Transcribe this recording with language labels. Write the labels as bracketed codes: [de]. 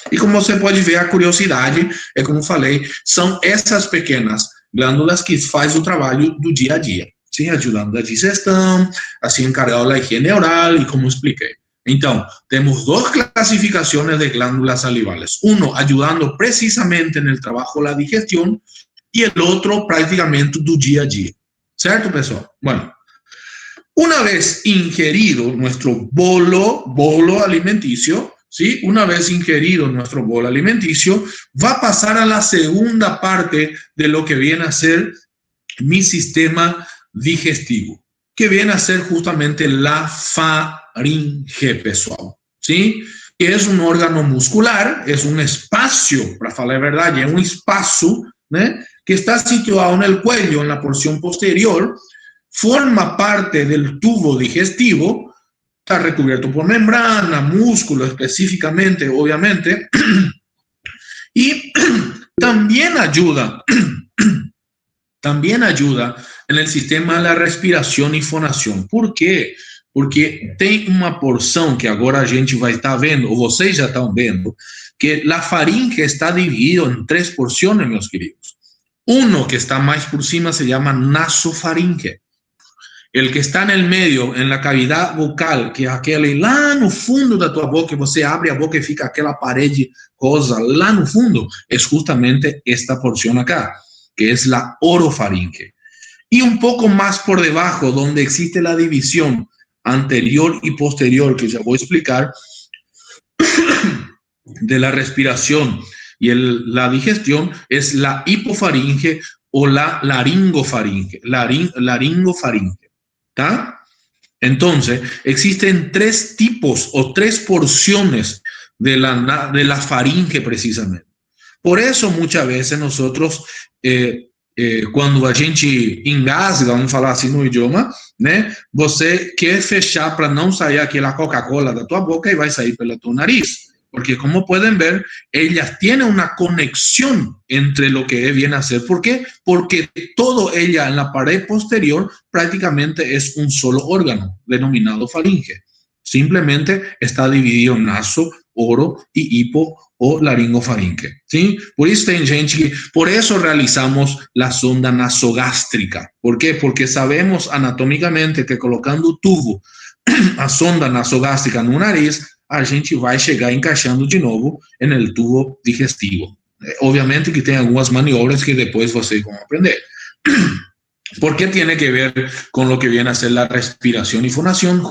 [pt] E como você pode ver, a curiosidade, é como falei, são essas pequenas glândulas que faz o trabalho do dia a dia. ¿Sí? Ayudando a digestão, assim encargado da higiene oral e como expliquei. Então, temos duas classificações de glândulas salivales. [es] Uno ayudando precisamente [pt] no trabalho da digestão e o outro praticamente do dia a dia. ¿Certo, pessoal? [es] Bueno, una vez ingerido nuestro bolo alimenticio, ¿sí? Una vez ingerido nuestro bolo alimenticio, va a pasar a la segunda parte de lo que viene a ser mi sistema digestivo, que viene a ser justamente la faringe, pessoal, ¿sí? Que es un órgano muscular, es un espacio, [pt] para falar a verdade, é um espaço, né, [es] que está situado en el cuello, en la porción posterior, forma parte del tubo digestivo, está recubierto por membrana, músculo específicamente, obviamente, y también ayuda en el sistema de la respiración y fonación. [pt] ¿Por quê? Porque tem uma porção que agora a gente vai estar vendo, ou vocês já estão vendo, que a faringe está dividida em 3 porções, meus queridos. [es] Uno que está [pt] mais por cima [es] se llama nasofaringe. El que está en el medio, en la cavidad vocal, [pt] que é aquele lá no fundo da tua boca, que você abre a boca e fica aquela parede rosa lá no fundo, é justamente esta porção acá, [es] que es la orofaringe. Y un poco más por debajo, donde existe la división anterior y posterior, que ya voy a explicar, de la respiración y la digestión, es la hipofaringe o la laringofaringe. Laringofaringe. ¿Tá? Entonces, existen 3 tipos o 3 porciones de la faringe precisamente. Por eso muchas veces nosotros, [pt] quando a gente engasga, vamos falar assim no idioma, né? Você quer fechar para não sair aquela Coca-Cola da tua boca e vai sair pelo teu nariz. [es] Porque como pueden ver, ellas tienen una conexión entre lo que viene a ser. ¿Por qué? Porque todo ella en la pared posterior prácticamente es un solo órgano denominado faringe. Simplemente está dividido en naso, oro y hipo o laringofaringe, ¿sí? Por eso [pt] tem gente que, [es] por eso realizamos la sonda nasogástrica. ¿Por qué? [pt] Porque sabemos anatómicamente que colocando o tubo, a sonda nasogástrica no nariz, a gente vai chegar encaixando de novo no tubo digestivo. Obviamente que tem algumas maniobras que depois vocês vão aprender. [es] ¿Por qué tiene que ver con lo que viene a ser la respiración y fonación?